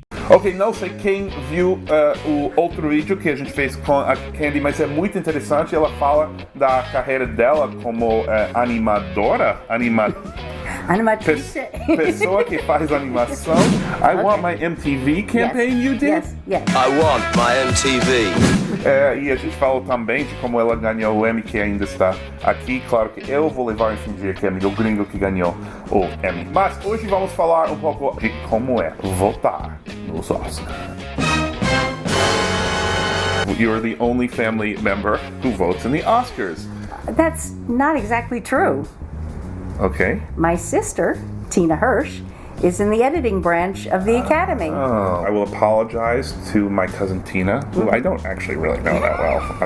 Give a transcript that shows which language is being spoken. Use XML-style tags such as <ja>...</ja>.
<pt>Ok, não sei quem viu o outro vídeo que a gente fez com a Candy, mas é muito interessante. Ela fala da carreira dela como animadora, Animatriz. pessoa que faz animação.</pt> <en>I want my MTV campaign, you did? Yes. I want my MTV.</en> <pt>E a gente falou também de como ela ganhou o Emmy, que ainda está aqui. Claro que eu vou levar esse dia que é o gringo que ganhou o Emmy. Mas hoje vamos falar um pouco de como é votar nos Oscars.</pt> <en>You're the only family member who votes in the Oscars. That's not exactly true. Okay. My sister, Tina Hirsch, is in the editing branch of the Academy. Oh, I will apologize to my cousin Tina, who I don't actually really know that well.</en>